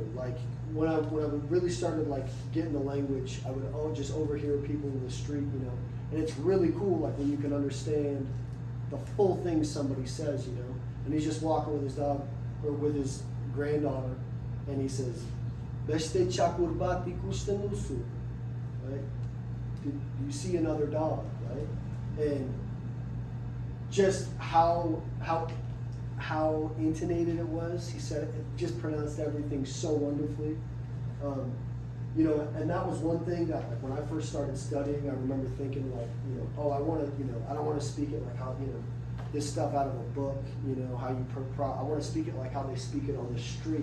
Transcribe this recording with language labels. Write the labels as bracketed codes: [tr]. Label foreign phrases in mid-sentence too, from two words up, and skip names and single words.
[en] Like when I really started like getting the language, I would just overhear people in the street, you know. And it's really cool, like when you can understand the full thing somebody says, you know. And he's just walking with his dog or with his granddaughter, and he says, [eu] "Beste chakurbati kustenusu," [en] right? Do you see another dog, right? And just how intonated it was. He said it just pronounced everything so wonderfully. You know, and that was one thing that, like, when I first started studying, I remember thinking, like, you know, oh, I want to, you know, I don't want to speak it like how, you know, this stuff out of a book, you know, how you, I want to speak it like how they speak it on the street.